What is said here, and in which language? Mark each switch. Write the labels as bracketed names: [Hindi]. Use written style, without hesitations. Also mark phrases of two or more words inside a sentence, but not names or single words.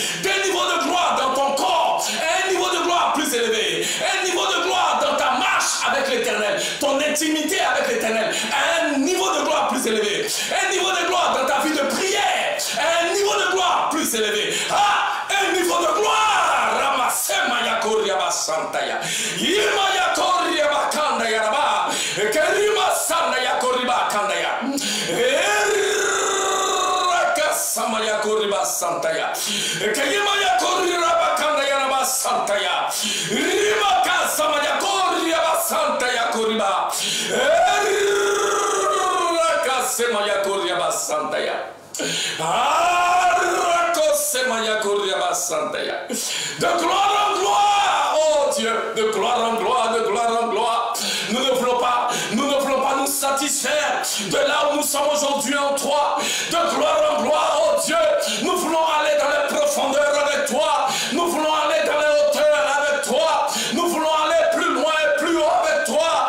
[French] D'un niveau de gloire dans ton corps, un niveau de gloire plus élevé, un niveau de gloire dans ta marche avec l'Éternel, ton intimité avec l'Éternel, un niveau de gloire plus élevé, un niveau de gloire dans ta vie de prière, un niveau de gloire plus élevé, un niveau de gloire, Ramasema Yakoria Santaya, Yima Yakoria Bakanda Yaraba, Kerima Sanda Yakoriba Kandaya, Samaya Koriba Santaya, Kayimaya Korira Bakanda Yaraba Santaya, Rimaka Samaya. Santa Yakoriba. Kasemaya Koriaba Santaya. Rakosemaya Koriaba Santaya. De gloire en gloire, oh Dieu, de gloire en gloire, de gloire en gloire. Nous ne voulons pas nous satisfaire de là où nous sommes aujourd'hui en toi. De gloire en gloire, oh Dieu, nous voulons aller dans les profondeurs avec toi. Nous voulons aller dans les hauteurs avec toi. Nous voulons aller plus loin et plus haut avec toi.